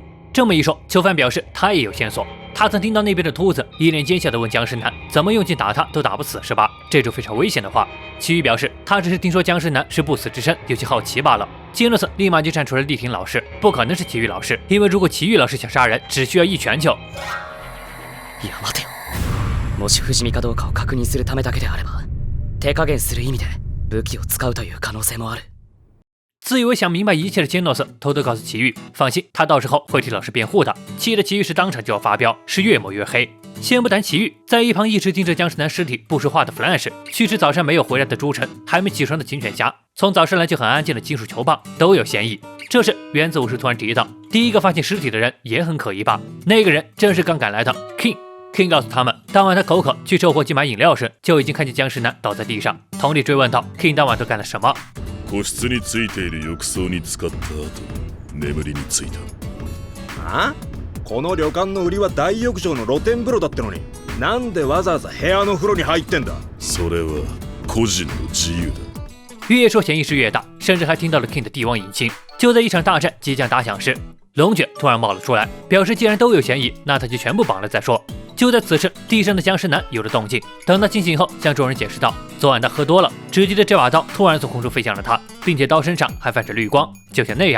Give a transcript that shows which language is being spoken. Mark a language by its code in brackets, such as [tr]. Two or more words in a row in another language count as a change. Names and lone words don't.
[zh] 这么一说，囚犯表示他也有线索。他曾听到那边的秃子一脸奸笑地问僵尸男怎么用劲打他都打不死是吧？这种非常危险的话。奇遇表示他只是听说僵尸男是不死之身，有些好奇罢了。金诺斯立马就站出来力挺老师，不可能是奇遇老师，因为如果奇遇老师想杀人，只需要一拳就。 [ja] いや待てよ。もし不死身かどうかを確認するためだけであれば、手加減する意味で武器を使うという可能性もある。 [zh] 自以为想明白一切的金诺斯偷偷告诉奇遇，放心，他到时候会替老师辩护的。气的奇遇是当场就要发飙，是越抹越黑。先不谈奇遇，在一旁一直盯着僵尸男尸体不说话的 Flash， 去吃早餐没有回来的朱晨，还没起床的警犬侠，从早上来就很安静的金属球棒都有嫌疑。这时原子武士突然提到，第一个发现尸体的人也很可疑吧？那个人正是刚赶来的 King。King 告诉他们，当晚他口渴去售货机买饮料时，就已经看见僵尸男倒在地上。同理追问道 ，King 当晚都干了什么？ [ja] 個室についている浴槽に使った後、眠りについた。あ？この旅館の売りは大浴場の露天風呂だってのに、なんでわざわざ部屋の風呂に入ってんだ？それは個人の自由だ。 [zh] 越说嫌疑是越大，甚至还听到了 King 的帝王引擎。就在一场大战即将打响时，龙卷突然冒了出来，表示既然都有嫌疑，那他就全部绑了再说。就在此时，地上的僵尸男有了动静。等他清醒后，向众人解释道：“昨晚他喝多了，只记得这把刀突然从空中飞向了他，并且刀身上还泛着绿光，就像那样。”